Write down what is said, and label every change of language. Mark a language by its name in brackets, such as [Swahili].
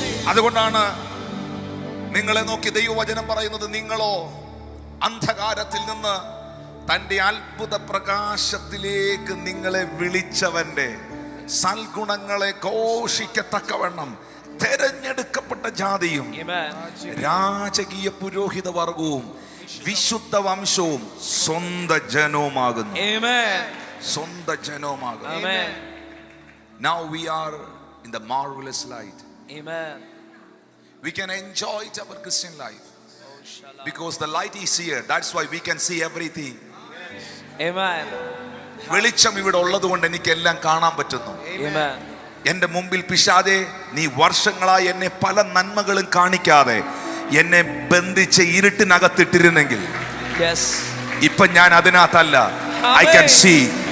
[Malayalam] അതുകൊണ്ടാണ് നിങ്ങളെ നോക്കി ദൈവവചനം പറയുന്നത്, നിങ്ങളോ അന്ധകാരത്തിൽ നിന്ന് തന്റെ അത്ഭുത പ്രകാശത്തിലേക്ക് നിങ്ങളെ വിളിച്ചവന്റെ സൽഗുണങ്ങളെ ഘോഷിക്കത്തക്കവണ്ണം തെരഞ്ഞെടുക്കപ്പെട്ട ജാതിയും [English] Amen. [Malayalam] രാജകീയ പുരോഹിത വർഗവും വിശുദ്ധ വംശവും സ്വന്ത ജനവുമാകുന്നു. [English] Amen. [Malayalam] സ്വന്ത ജനവുമാകുന്നു. [English] Amen. Now we are in the marvelous light. Amen. We can enjoy our Christian life because the light is here. That's why we can see everything. Amen. [Malayalam] വെളിച്ചം ഇവിടെ ഉള്ളത് കൊണ്ട് എനിക്ക് എല്ലാം കാണാൻ പറ്റുന്നു. [English] Amen. [Malayalam] എന്റെ മുമ്പിൽ പിശാചേ, നീ വർഷങ്ങളായി എന്നെ പല നന്മകളും കാണിക്കാതെ എന്നെ ബന്ധിച്ച് ഇരുട്ടിനകത്തിട്ടിരുന്നെങ്കിൽ [English] Yes. [Malayalam] ഇപ്പൊ ഞാൻ അതിനകത്തല്ല. [English] I can see.